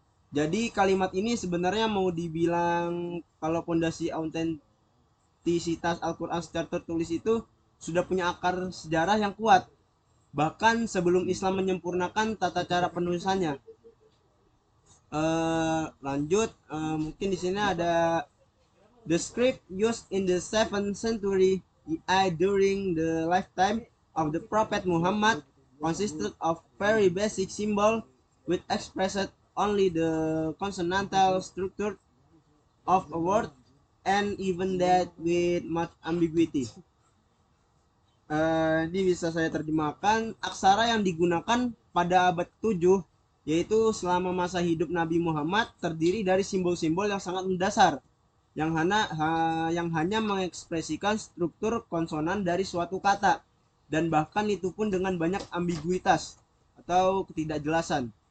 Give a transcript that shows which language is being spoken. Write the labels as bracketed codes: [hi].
[id] Jadi kalimat ini sebenarnya mau dibilang kalau pondasi autentisitas Al-Quran secara tertulis itu sudah punya akar sejarah yang kuat, bahkan sebelum Islam menyempurnakan tata cara penulisannya. Lanjut, mungkin di sini ada [en] the script used in the 7th century during the lifetime of the Prophet Muhammad consisted of very basic symbol which expressed only the consonantal structure of a word and even that with much ambiguity. [id] Ini bisa saya terjemahkan, aksara yang digunakan pada abad ke-7 yaitu selama masa hidup Nabi Muhammad terdiri dari simbol-simbol yang sangat mendasar yang hanya mengekspresikan struktur konsonan dari suatu kata, dan bahkan itu pun dengan banyak ambiguitas atau ketidakjelasan.